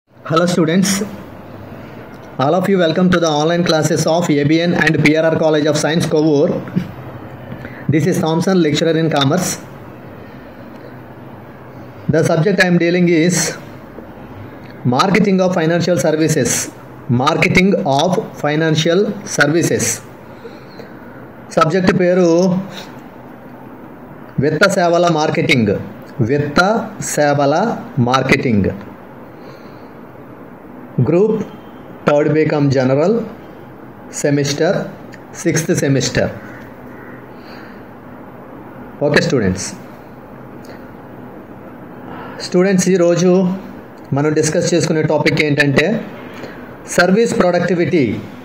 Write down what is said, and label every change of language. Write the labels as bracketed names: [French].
[English] Hello students, all of you welcome to the online classes of ABN and PRR College of Science Kovur. This is Thompson, lecturer in commerce. The subject I am dealing is marketing of financial services. Marketing of financial services. [Telugu] Subject పేరు విత్త సేవల marketing. విత్త సేవల marketing. [English] Group 3rd BCom General, semester 6th semester. [Telugu] Okay students ఈరోజు మనం discuss చేసుకునే topic ఏంటంటే service productivity.